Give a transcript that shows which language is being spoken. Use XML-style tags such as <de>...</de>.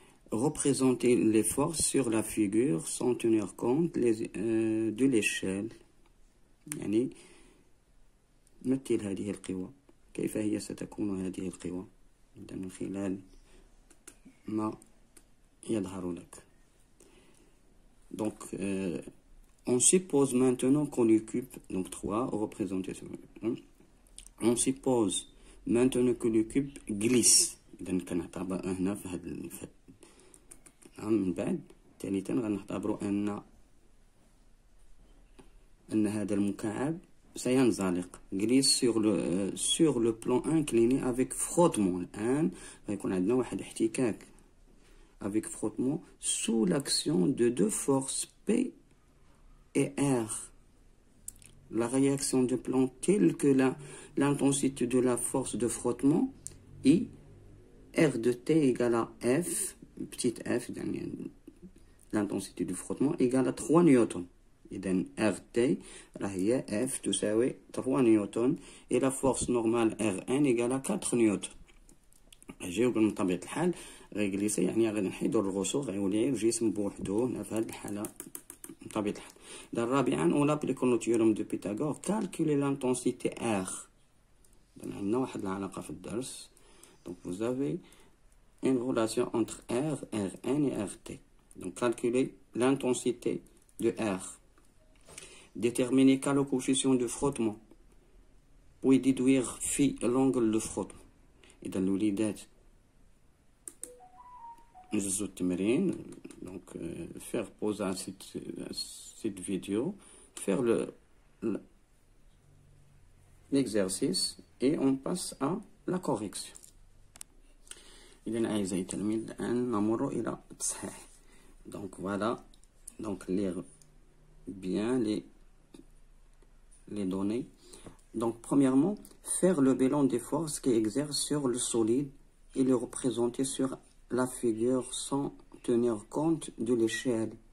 <fr>Représenter les forces sur la figure sans tenir compte de l'échelle،</fr> <ar>يعني مثل هذه القوى، كيف هي ستكون هذه القوى من خلال ما يظهر لك.</ar> <fr>Donc on suppose maintenant que le cube، donc 3 représenter sur on suppose maintenant que le cube glisse.</fr> <ar>إذا كنعتبر هنا في هذا من بعد ثالثا غنعتبروا أن هذا المكعب سينزلق.</ar> <fr>glisse sur le plan incliné avec frottement.</fr> <ar>الآن غيكون عندنا واحد احتكاك</ar> <fr>avec frottement sous l'action de deux forces P et R. La réaction du plan telle que l'intensité de la force de frottement I, R de T égale à F, petite f, l'intensité du frottement égale à 3 newtons.</fr> <ar>إذن RT هي F تساوي 3 نيوتن</ar> <fr>et la force normale Rn égale à</fr> <ar>4 نيوتن. أجيو من طبيعة الحال غيجليسي، يعني غادي نحيدو الرسوغ، غيولي الجسم بوحدو هنا في هذه الحالة بطبيعة الحال. رابعا</ar> <fr>on applique le théorème de Pythagore، calculer l'intensité R.</fr> <ar>إذن عندنا واحد العلاقة في الدرس.</ar> <fr>Donc vous avez une relation entre R, Rn et Rt. Donc calculer l'intensité de R. Déterminer quel est le coefficient de frottement. Puis déduire phi l'angle de frottement.</fr> <ar>إذا الوليدات نجزو التمرين.</ar> <fr>Donc faire pause à cette vidéo, faire l'exercice et on passe à la correction.</fr> <ar>إذا أعزائي التلاميذ الآن نمر إلى التصحيح.</ar> <fr>Donc voilà Donc, lire bien les données. Donc, premièrement, faire le bilan des forces qui exercent sur le solide et le représenter sur la figure sans tenir compte de l'échelle.</fr>